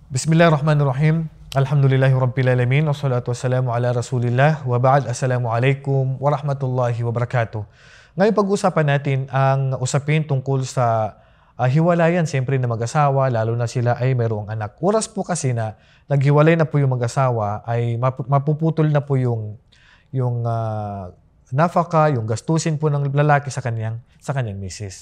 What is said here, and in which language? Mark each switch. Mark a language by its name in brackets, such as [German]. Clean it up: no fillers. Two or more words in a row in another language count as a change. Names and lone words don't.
[Arabic] بسم الله الرحمن الرحيم. الحمد لله رب والصلاة والسلام على رسول الله وبعد. السلام عليكم ورحمة الله وبركاته. [Filipino] Ngayon pag-usapan natin ang usapin tungkol sa hiwalayan siyempre na mag-asawa, lalo na sila ay mayroong anak. Oras po kasi na naghiwalay na po yung mag-asawa ay mapuputol na po yung nafaka, yung gastusin po ng lalaki sa kanyang misis.